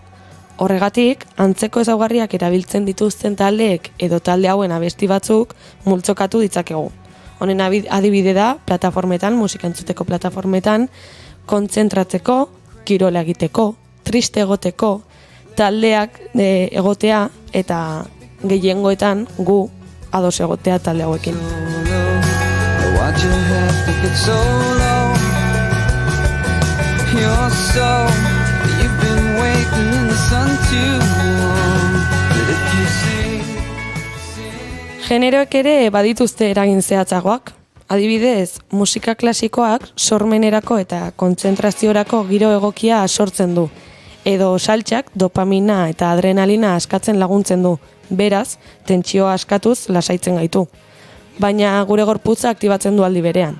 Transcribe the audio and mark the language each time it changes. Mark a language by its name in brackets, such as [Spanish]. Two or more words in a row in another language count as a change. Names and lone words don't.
[Basque] Horregatik, antzeko ezaugarriak erabiltzen dituzten taldeek edo talde hauen abesti batzuk multzokatu ditzakegu. Honen adibide da, plataformetan, musika entzuteko plataformetan, kontzentratzeko, kirola egiteko, triste egoteko, taldeak egotea eta gehiengoetan gu ados egotea talde hauekin. [English] Why'd you have to get so low? You're so, you've been waiting in the sun too long. But if you see... [Basque] Generoek ere badituzte eragin zehatzagoak. Adibidez, musika klasikoak sormenerako eta kontzentraziorako giro egokia sortzen du. Edo saltsak dopamina eta adrenalina askatzen laguntzen du. Beraz, tentsioa askatuz lasaitzen gaitu. Baina gure gorputza aktibatzen du aldi berean.